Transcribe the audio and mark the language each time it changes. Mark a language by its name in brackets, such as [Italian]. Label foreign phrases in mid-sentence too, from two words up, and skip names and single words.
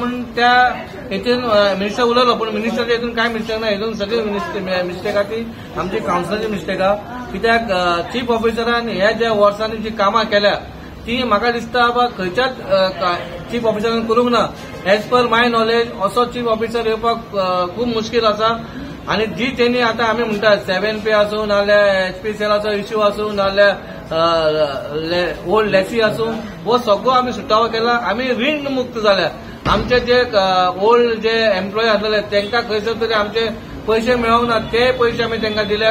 [Konkani] म्हणून त्या हेतून मिनिस्टर उलयलो, पूण मिनिस्टरच्या हेतून काय मिस्टेक ना. हेतून सगळी मिस्टेक आहा ती आमची कावन्सिलाची मिस्टेक आहा. कित्याक चीफ ऑफिसरान ह्या ज्या वर्सांनी जी कामां केल्या ती म्हाका दिसता बाबा खंयच्याच चीफ ऑफिसरान करूंक ना. [English] as per my knowledge [Konkani] असो चीफ ऑफिसर येवपाक खूब मुश्कील आसा. [Marathi] आणि जी त्यांनी आता आम्ही म्हणतात [Konkani] 7P आसूं नाल्यार HPCLाचो इश्यू आसूं नाल्यार [English] old lessee [Konkani] आसूं, हो सगळो आमी सुटावो केला. आमी रीण मुक्त जाल्या. आमचे जे ओल्ड जे एम्प्लॉय आसलेले तांकां खंयसर तरी आमचे पैसे मेळोंक ना, ते पैसे आमी तांकां दिले.